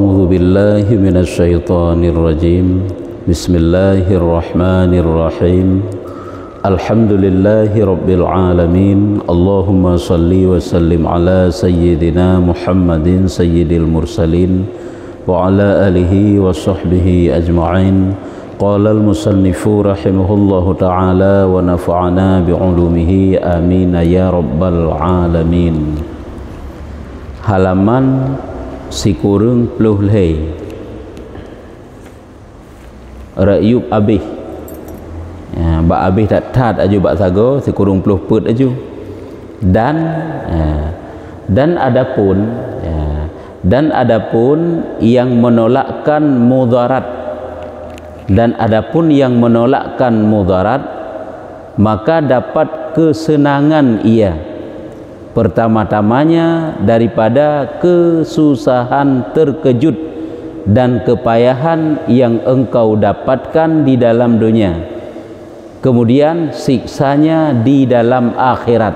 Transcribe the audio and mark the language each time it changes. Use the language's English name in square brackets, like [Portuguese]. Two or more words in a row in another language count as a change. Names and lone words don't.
[Arabic] بالله من الشيطان الرجيم بسم الله الرحمن الرحيم الحمد لله رب العالمين اللهم صل وسلم على سيدنا محمد سيد المرسلين وعلى آله وصحبه أجمعين قال المصنف رحمه الله تعالى ونفعنا بعلومه آمين يا رب العالمين. [Achinese] Halaman sikurung puluh leh rayub abih ya, bak abih tak tat aju bak sago sikurung puluh put aju [Malay] dan adapun yang menolakkan mudarat maka dapat kesenangan ia pertama-tamanya daripada kesusahan terkejut dan kepayahan yang engkau dapatkan di dalam dunia, kemudian siksanya di dalam akhirat.